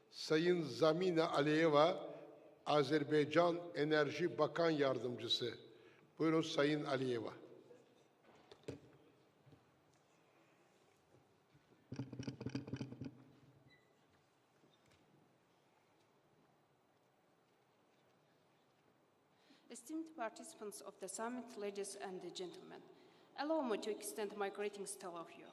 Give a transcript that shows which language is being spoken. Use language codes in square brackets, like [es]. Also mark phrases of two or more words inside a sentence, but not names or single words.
[az] Sayın Zəminə Əliyeva, Azərbaycan Enerji [tr] Bakan Yardımcısı. [az] Buyurun Sayın Əliyeva. [en] Esteemed participants of the summit, ladies and gentlemen, allow me to extend my greetings to all of you.